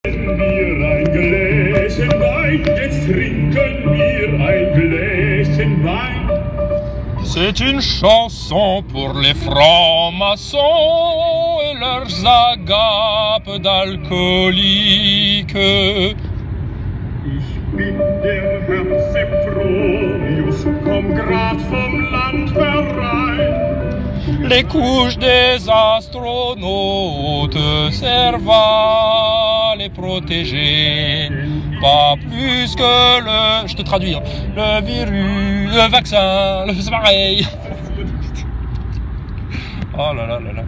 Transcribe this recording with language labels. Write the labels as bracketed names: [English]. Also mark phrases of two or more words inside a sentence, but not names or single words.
[German] Wir ein Gläschen Wein, jetzt trinken wir ein Gläschen Wein. [French] C'est une chanson pour les francs-maçons et leurs agapes d'alcooliques. [German] Ich bin der Herr Sempronius, komm grad vom Land herein. [French] Les couches des astronautes servent à les protéger. Pas plus que le... Je te traduis. Hein. Le virus, le vaccin, c'est pareil. Oh là là là là.